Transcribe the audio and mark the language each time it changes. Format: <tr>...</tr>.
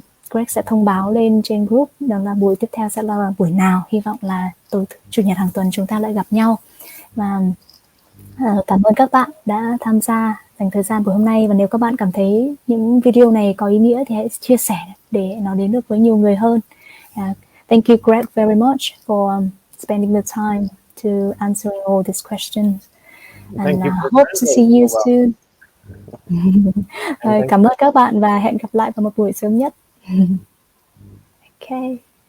<vi>Greg sẽ thông báo lên trên group rằng là buổi tiếp theo sẽ là buổi nào. Hy vọng là tối chủ nhật hàng tuần chúng ta lại gặp nhau. Và cảm ơn các bạn đã tham gia, dành thời gian buổi hôm nay. Và nếu các bạn cảm thấy những video này có ý nghĩa thì hãy chia sẻ để nó đến được với nhiều người hơn.</vi> <en>Thank you, Greg, very much for spending the time to answering all these questions. And hope to see you soon.</en> <vi>Cảm ơn các bạn và hẹn gặp lại vào một buổi sớm nhất. Okay.</vi>